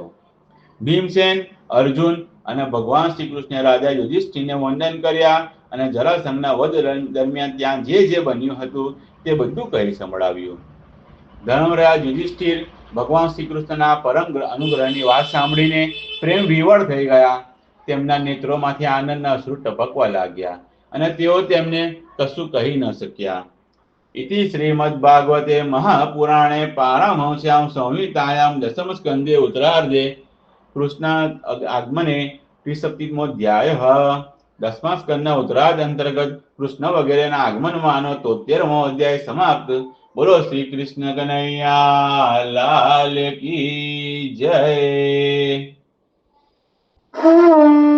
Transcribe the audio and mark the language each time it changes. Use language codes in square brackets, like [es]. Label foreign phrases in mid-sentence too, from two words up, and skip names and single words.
[gu] ભીમસેન, અર્જુન અને ભગવાન શ્રી કૃષ્ણે રાજા યુધિષ્ઠિરને વંદન કર્યા અને જરાસંઘના વધ દરમિયાન ત્યાં જે બન્યું હતું તે બધું કહી સંભળાવ્યું. ધર્મરાજ યુધિષ્ઠિર ભગવાન શ્રી કૃષ્ણના પરમ અનુગ્રહની વાત સાંભળીને પ્રેમ વિવળ થઈ ગયા. તેમના નેત્રોમાંથી આનંદના અશ્રુ ટપકવા લાગ્યા અને તેઓ તેમને કશું કહી ન શક્યા. [sa] इति श्रीमद्भागवते महापुराणे पारमहंस्यां संहितायां दशमस्कन्धे उत्तरार्धे कृष्ण आगमने त्रिसप्तमोऽध्यायः. [gu] 10મા સ્કંદના ઉત્તરાર્ધ અંતર્ગત કૃષ્ણ વગેરેના આગમનમાંનો 73મો અધ્યાય સમાપ્ત. [hi] बोलो श्री कृष्ण कन्हैया लाल की जय.